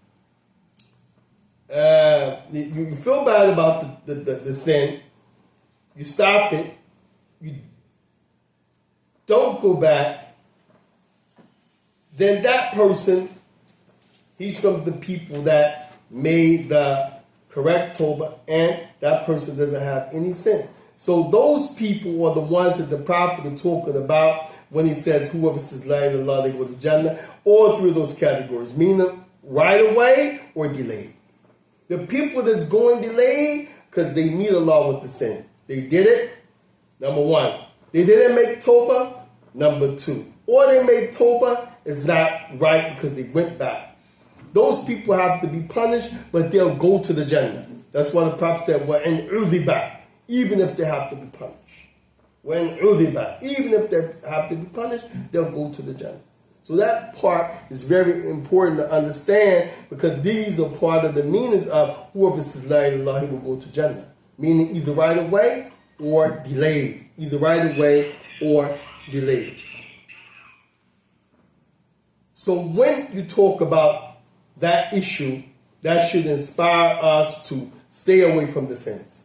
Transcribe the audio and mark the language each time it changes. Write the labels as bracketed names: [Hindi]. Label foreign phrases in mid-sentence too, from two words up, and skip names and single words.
[English] you feel bad about the sin, you stop it, you don't go back, then that person, he's from the people that made the correct tawbah, and that person doesn't have any sin. So those people are the ones that the Prophet is talking about when he says, whoever says [Arabic] لا إله إلا الله, [English] they go to Jannah. All 3 of those categories, meaning right away or delayed. The people that's going delayed, because they meet Allah with the sin. They did it, number 1. They didn't make tawbah, number 2. Or they made tawbah, is not right because they went back. Those people have to be punished, but they'll go to the Jannah. That's why the Prophet said, [Arabic] وَإِنْ عُذِبَ, [English] even if they have to be punished. [Arabic] وَإِنْ عُذِبَ, [English] even if they have to be punished, they'll go to the Jannah. So that part is very important to understand, because these are part of the meanings of whoever says [Arabic] لا إله إلا الله, [English] he will go to Jannah. Meaning either right away or delayed. Either right away or delayed. So when you talk about that issue, that should inspire us to stay away from the sins.